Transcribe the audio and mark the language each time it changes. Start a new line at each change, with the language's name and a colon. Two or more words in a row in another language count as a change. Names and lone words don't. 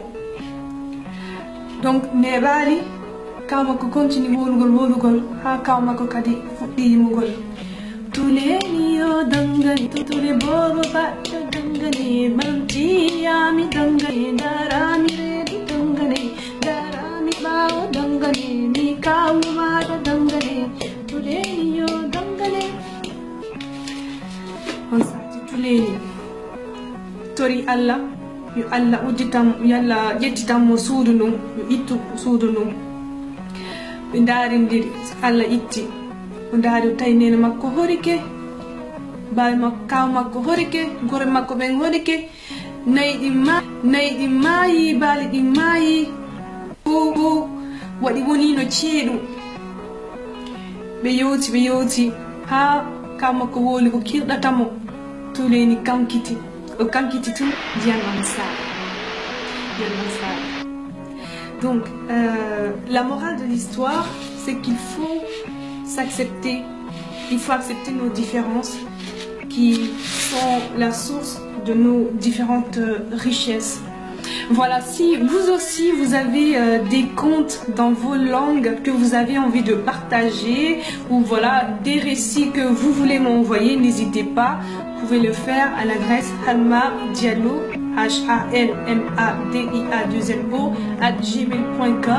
Fula: Donc neɓali kaw makko continue wowlugol ha kaw makko kadi fuɗɗi yimugol. Tuleni yo dangane, tule bobo baɗɗo dangane, mantiyami dangane, darami redu dangane, darami ɓawo dangane, mi kawu maɗa dangane, tuleni yo dangane. On sati tuleni tori Allah, yo Allah udditam, yo Allah ƴettitanmo suudu ndun, yo ittu suudu ndun. Ɓe darindiri Allah itti. Ndaari tawi nene makko horike, bawi makko kaw makko horike, gore makko ɓen horike, nayi ɗi maayi, baali ɗi maayi, o waɗi wonino ceeɗu. ɓe yewti ha kaw makko woli ko kirɗatamo, tuleni kankiti tun ndiyam am saara.
French: Donc la morale de l'histoire, c'est qu'il faut s'accepter, il faut accepter nos différences qui sont la source de nos différentes richesses. Voilà, si vous aussi vous avez des contes dans vos langues que vous avez envie de partager, ou voilà des récits que vous voulez m'envoyer, n'hésitez pas, vous pouvez le faire à l'adresse halmadiallo halmadiao@gmail.com.